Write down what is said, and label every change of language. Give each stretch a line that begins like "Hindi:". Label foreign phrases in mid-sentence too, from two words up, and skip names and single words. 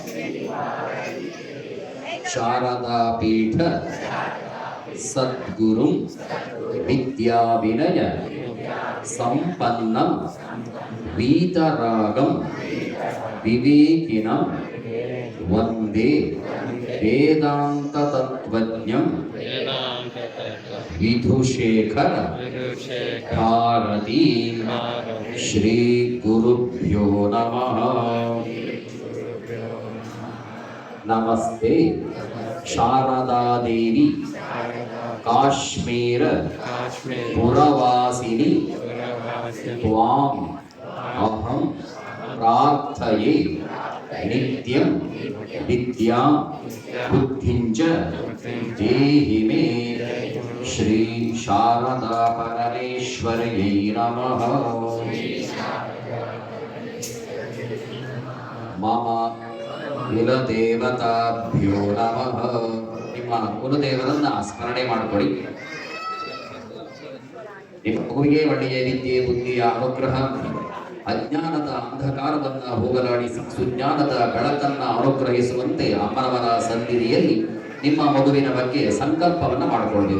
Sanskrit: ಶಾರದಾ ಪೀಠ ಸದ್ಗುರುಂ ವಿದ್ಯಾವಿನಯ ಸಂಪನ್ನಂ ವೀತರಾಗಂ ವಿವೇಕಿನಂ ವಂದೇ ವೇದಾಂತ ತತ್ವಜ್ಞಂ ವಿಧುಶೇಖರ ಭಾರತೀ. ಶ್ರೀ ಗುರುಭ್ಯೋ ನಮಃ. ನಮಸ್ತೆ. ಶಾರದಾ ದೇವಿ ಕಾಶ್ಮೀರ ಪುರವಾಸಿನಿ ತ್ವಾಂ ಅಹಂ ಪ್ರಾರ್ಥಯೇ ನಿತ್ಯಂ ವಿದ್ಯಾಂ ಬುದ್ಧಿಂಚ ದೇಹಿ ಮೇ. ಶ್ರೀ ಶಾರದಾ ಪರಮೇಶ್ವರ್ಯೈ ನಮಃ. ಮಮ ಕುಲದೇವತಾಭ್ಯೋ ನಮಃ.
Kannada: ನಿಮ್ಮ ಕುಲದೇವರನ್ನ ಸ್ಮರಣೆ ಮಾಡಿಕೊಳ್ಳಿ. ನಿಮ್ಮ ಮಗುವಿಗೆ ಒಳ್ಳೆಯ ವಿದ್ಯೆ ಬುದ್ಧಿಯ ಅನುಗ್ರಹ, ಅಜ್ಞಾನದ ಅಂಧಕಾರವನ್ನ ಹೋಗಲಾಡಿಸಿ ಸುಜ್ಞಾನದ ಬೆಳಕನ್ನ ಅನುಗ್ರಹಿಸುವಂತೆ ಅಮ್ಮನವರ ಸನ್ನಿಧಿಯಲ್ಲಿ ನಿಮ್ಮ ಮಗುವಿನ ಬಗ್ಗೆ ಸಂಕಲ್ಪವನ್ನ ಮಾಡಿಕೊಳ್ಬೇಕು.